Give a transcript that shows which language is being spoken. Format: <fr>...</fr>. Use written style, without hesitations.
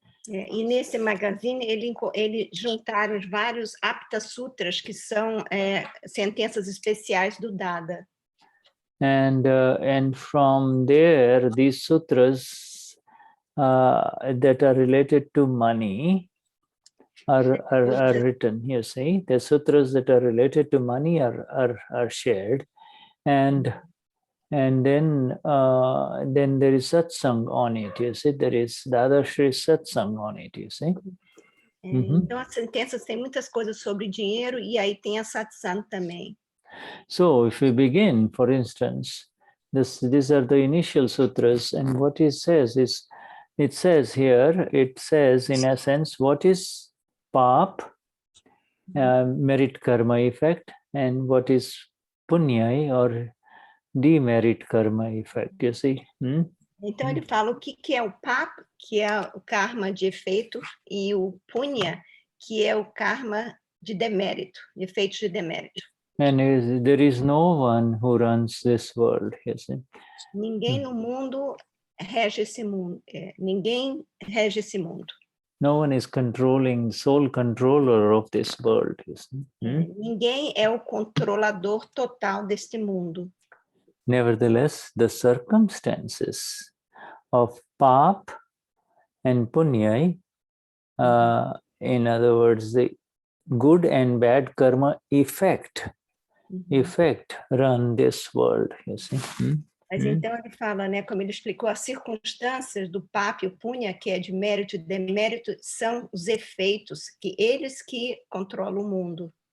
<pt>E nesse magazine, ele juntaram vários Apta Sutras, que são sentenças especiais do Dada.</pt> <en>And from there, these sutras that are related to money are written. You see, the sutras that are related to money are shared, and then there is satsang on it. You see, there is Dadashri satsang on it. You see.</en> <pt>Então as sentenças têm muitas coisas sobre dinheiro e aí tem a satsang também.</pt> <en>So if we begin, for instance, these are the initial sutras, and what it says is, it says in essence, what is pap, merit karma effect, and what is punya or demerit karma effect, you see.</en> <pt>Então ele fala o que é o pap, que é o karma de efeito, e o punya, que é o karma de demérito, de efeitos de demérito.</pt> <en>And there is no one who runs this world, you see.</en> <pt>Ninguém no mundo rege esse mundo. Ninguém rege esse mundo.</pt> <en>No one is controlling, sole controller of this world, you see.</en> <pt>Ninguém é o controlador total deste mundo.</pt> <en>Nevertheless, the circumstances of pap and punya, in other words, the good and bad karma effect run this world, you see.</en> <pt>Mas então ele fala, né, como ele explicou, as circunstâncias do pap e o punya, que é de mérito e demérito, são os efeitos, que eles que controlam o mundo.</pt>